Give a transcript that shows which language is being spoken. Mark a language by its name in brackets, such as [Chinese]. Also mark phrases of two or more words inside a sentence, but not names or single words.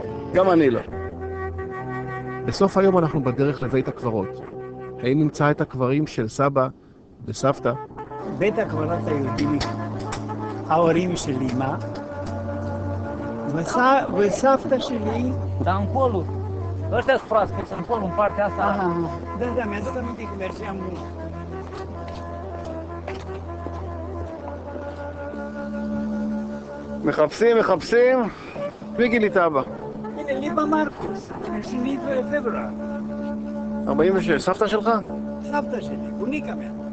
[Hebrew] גם אני לא. בסוף היום אנחנו בדרך לבית הקברות. האם נמצא את הקברים של סבא וסבתא? בית הקברות היהודי, ההורים של אמא, וסבתא שלי. [Romanian] Dar în polul, ăștia-s proaspeți, în polul, în partea asta. Da, mi-aduc aminte că mergeam. [Hebrew] מחפשים, מי גילית אבא? הנה, ליבה מרקוס, 8 בפברואר. 46, סבתא שלך? סבתא שלי, בוניקה מאה.